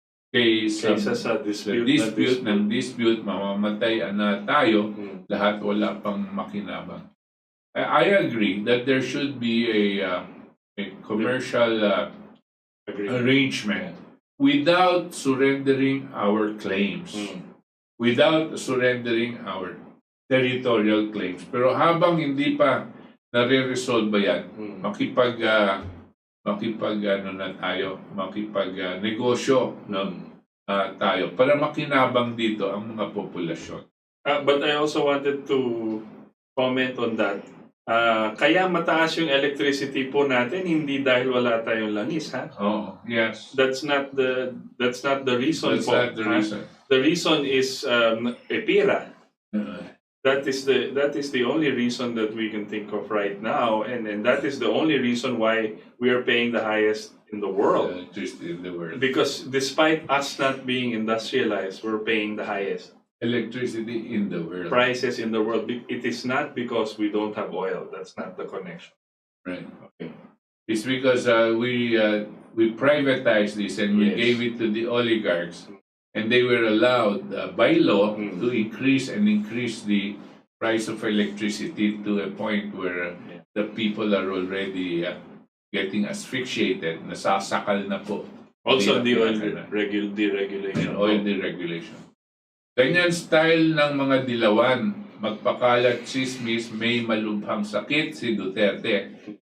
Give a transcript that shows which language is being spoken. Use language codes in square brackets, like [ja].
[tl] Kaysa sa dispute, mamamatay na tayo, lahat wala pang makinabang. [en] I agree that there should be a commercial arrangement without surrendering our claims, without surrendering our territorial claims. [tl] Pero habang hindi pa nare-resolve yan, makipag-negosyo tayo para makinabang dito ang mga populasyon. [en] But I also wanted to comment on that. [tl] Kaya mataas yung electricity po natin hindi dahil wala tayong langis, ha? [en] Oh, yes. That's not the reason. That's not the reason. The reason is [tl] pera. [en] That is the only reason that we can think of right now, and that is the only reason why we are paying the highest in the world. Electricity in the world. Because despite us not being industrialized, we're paying the highest Electricity in the world. prices in the world. It is not because we don't have oil. That's not the connection. Right. Okay. It's because we privatized this and we gave it to the oligarchs, and they were allowed by law to increase the price of electricity to a point where the people are already getting asphyxiated, [tl] nasasakal na po. [en] Also, the oil And deregulation. oil deregulation. [tl] Ganyan style ng mga dilawan, magpakalat chismis, may malubhang sakit si Duterte.